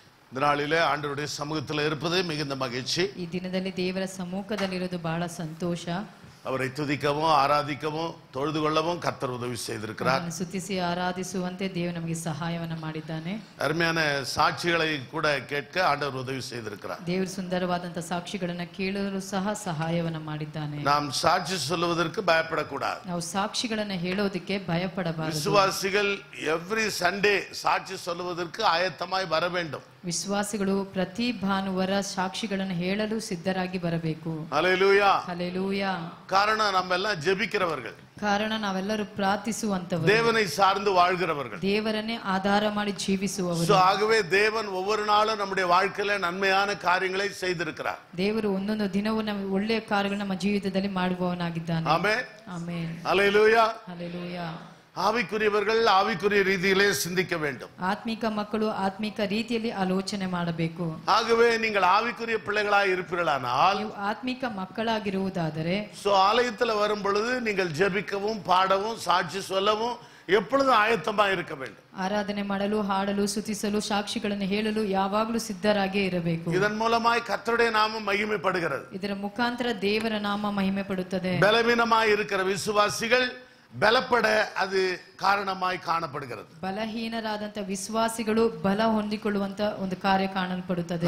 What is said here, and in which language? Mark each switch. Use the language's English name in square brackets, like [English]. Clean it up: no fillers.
[Tamil] இந்த நாளிலே ஆண்டவருடைய சமூகத்தில் இருப்பது மிகுந்த மகிழ்ச்சி. [Kannada] ಈ ದಿನದಲ್ಲಿ ದೇವರ ಸಮ್ಮುಖದಲ್ಲಿರೋದು ಬಹಳ ಸಂತೋಷ. [Tamil] அவரை துதிக்கவும் ஆராதிக்கவும் தொழுது கொள்ளவும் கர்த்தர் உதவி செய்திருக்கிறார். [Kannada] ಸ್ತುತಿಸಿ ಆರಾಧಿಸುವಂತೆ ದೇವರು ನಮಗೆ ಸಹಾಯವನ್ನು ಮಾಡಿದ್ದಾನೆ. [Tamil] அருமையான சாட்சிகளை கூட கேட்க ஆண்டவர் உதவி செய்திருக்கிறார். [Kannada] ದೇವರು ಸುಂದರವಾದಂತ ಸಾಕ್ಷಿಗಳನ್ನು ಕೇಳಲು ಸಹ ಸಹಾಯವನ್ನು ಮಾಡಿದ್ದಾನೆ. [Tamil] நாம் சாட்சி சொல்வதற்கு பயப்படக்கூடாது. [Kannada] ನಾವು ಸಾಕ್ಷಿಗಳನ್ನು ಹೇಳೋದಕ್ಕೆ ಭಯಪಡಬಾರದು. [Tamil] விசுவாசிகள் [English] every Sunday [Tamil] சாட்சி சொல்வதற்கு ஆயத்தமாய் வர வேண்டும். [Kannada] ವಿಶ್ವಾಸಿಗಳು ಪ್ರತಿ ಭಾನುವಾರ ಸಾಕ್ಷಿಗಳನ್ನು ಹೇಳಲು ಸಿದ್ಧರಾಗಿ ಬರಬೇಕು. [Tamil] ஹல்லேலூயா, [Kannada] ಹಲ್ಲೆಲೂಯಾ. [Tamil] காரணம் நம்ம எல்லாம் ஜெபிக்கிறவர்கள், [Kannada] ಕಾರಣ ನಾವೆಲ್ಲರೂ ಪ್ರಾರ್ಥಿಸುವಂತವರು, [Tamil] தேவனை சார்ந்து வாழ்கிறவர்கள். [Kannada] ದೇವರನ್ನೇ ಆಧಾರ ಮಾಡಿ ಜೀವಿಸುವವರು. [Tamil] ஆகவே தேவன் ஒவ்வொரு நாளும் நம்முடைய வாழ்க்கையில நன்மையான காரியங்களை செய்திருக்கிறார். [Kannada] ದೇವರು ಒಂದೊಂದು ದಿನವೂ ನಮ್ಮ ಒಳ್ಳೆಯ ಕಾರ್ಯಗಳನ್ನು ನಮ್ಮ ಜೀವಿತದಲ್ಲಿ ಮಾಡುವವನಾಗಿದ್ದಾನೆ. [Tamil] ஆமென், [Kannada] ಆಮೆನ್. [Tamil] ஹல்லேலூயா. [Kannada] ಹಲ್ಲೆಲೂಯಾ. [Tamil] ஆவிக்குரியவர்கள் ஆவிக்குரிய ரீதியிலே சிந்திக்க வேண்டும். [Kannada] ಆತ್ಮಿಕ ಮಕ್ಕಳು ಆತ್ಮಿಕ ರೀತಿಯಲ್ಲಿ ಆಲೋಚನೆ ಮಾಡಬೇಕು. [Tamil] ஆகவே நீங்கள் ஆவிக்குரிய பிள்ளைகளாய் இருப்பீர்களானால், [Kannada] ನೀವು ಆತ್ಮಿಕ ಮಕ್ಕಳಾಗಿರುವುದಾದರೆ, [Tamil] ஆலயத்துல வரும் பொழுது நீங்கள் ஜெபிக்கவும் பாடவும் சாட்சி சொல்லவும் எப்பொழுதும் ஆயத்தமா இருக்க வேண்டும். [Kannada] ಆರಾಧನೆ ಮಾಡಲು, ಹಾಡಲು, ಸ್ತುತಿಸಲು, ಸಾಕ್ಷಿಗಳನ್ನು ಹೇಳಲು ಯಾವಾಗಲೂ ಸಿದ್ಧರಾಗೇ ಇರಬೇಕು. [Tamil] இதன் மூலமாய் கர்த்தருடைய நாமம் மகிமைப்படுகிறது. [Kannada] ಇದರ ಮುಖಾಂತರ ದೇವರ ನಾಮ ಮಹಿಮೆ ಪಡುತ್ತದೆ. [Tamil] பலவீனமாய் இருக்கிற விசுவாசிகள் பலப்பட அது காரணமாய் காணப்படுகிறது. [Kannada] ಬಲಹೀನರಾದಂತ ವಿಶ್ವಾಸಿಗಳು ಬಲ ಹೊಂದಿಕೊಳ್ಳುವಂತ ಒಂದು ಕಾರ್ಯ ಕಾಣಲ್ಪಡುತ್ತದೆ.